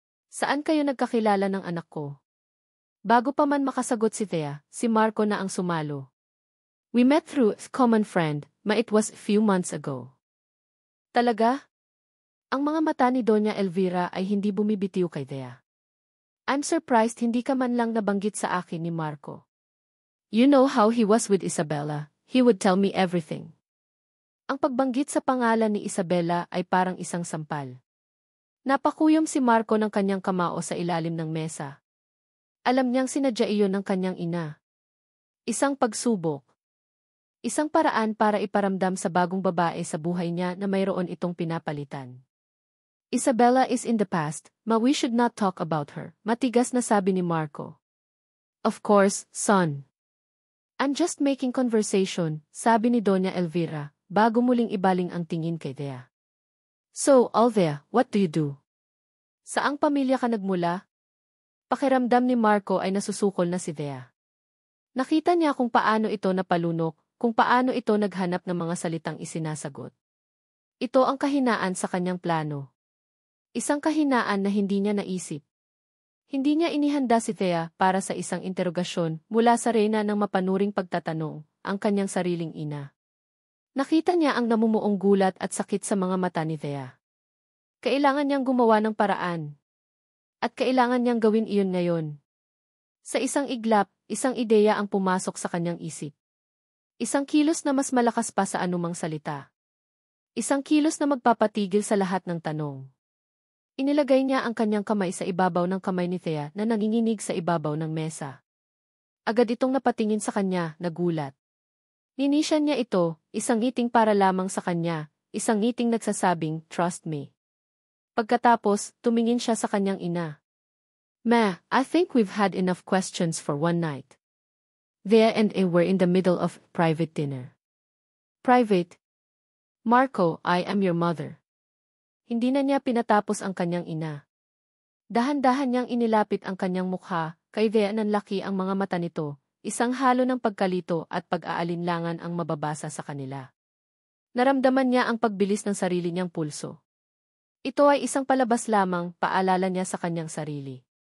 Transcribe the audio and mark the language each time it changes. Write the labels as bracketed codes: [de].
[tl] Saan kayo nagkakilala ng anak ko? Bago pa man makasagot si Thea, si Marco na ang sumalo. [en] We met through a common friend, it was a few months ago. [tl] Talaga? Ang mga mata ni Doña Elvira ay hindi bumibitiw kay Thea. [en] I'm surprised [tl] hindi ka man lang nabanggit sa akin ni Marco. [en] You know how he was with Isabella, he would tell me everything. [tl] Ang pagbanggit sa pangalan ni Isabella ay parang isang sampal. Napakuyom si Marco ng kanyang kamao sa ilalim ng mesa. Alam niyang sinadya iyon ng kanyang ina. Isang pagsubok. Isang paraan para iparamdam sa bagong babae sa buhay niya na mayroon itong pinapalitan. [en] Isabella is in the past, we should not talk about her, [tl] matigas na sabi ni Marco. [en] Of course, son. I'm just making conversation, [tl] sabi ni Doña Elvira, bago muling ibaling ang tingin kay Thea. [en] So, Althea, what do you do? [tl] Saang pamilya ka nagmula? Pakiramdam ni Marco ay nasusukol na si Thea. Nakita niya kung paano ito napalunok, kung paano ito naghanap ng mga salitang isinasagot. Ito ang kahinaan sa kanyang plano. Isang kahinaan na hindi niya naisip. Hindi niya inihanda si Thea para sa isang interogasyon mula sa reyna ng mapanuring pagtatanong, ang kanyang sariling ina. Nakita niya ang namumuong gulat at sakit sa mga mata ni Thea. Kailangan niyang gumawa ng paraan. At kailangan niyang gawin iyon ngayon. Sa isang iglap, isang ideya ang pumasok sa kanyang isip. Isang kilos na mas malakas pa sa anumang salita. Isang kilos na magpapatigil sa lahat ng tanong. Inilagay niya ang kanyang kamay sa ibabaw ng kamay ni Thea na nanginginig sa ibabaw ng mesa. Agad itong napatingin sa kanya, nagulat. Ninisyan niya ito, isang ngiting para lamang sa kanya, isang ngiting nagsasabing, [en] trust me. [tl] Pagkatapos, tumingin siya sa kanyang ina. [en] Ma, I think we've had enough questions for one night. Thea and I were in the middle of private dinner. Private? Marco, I am your mother. [tl] Hindi na niya pinatapos ang kanyang ina. Dahan-dahan niyang inilapit ang kanyang mukha, kay Thea nanlaki ang mga mata nito, isang halo ng pagkalito at pag-aalinlangan ang mababasa sa kanila. Naramdaman niya ang pagbilis ng sarili niyang pulso. Ito ay isang palabas lamang, paalala niya sa kanyang sarili.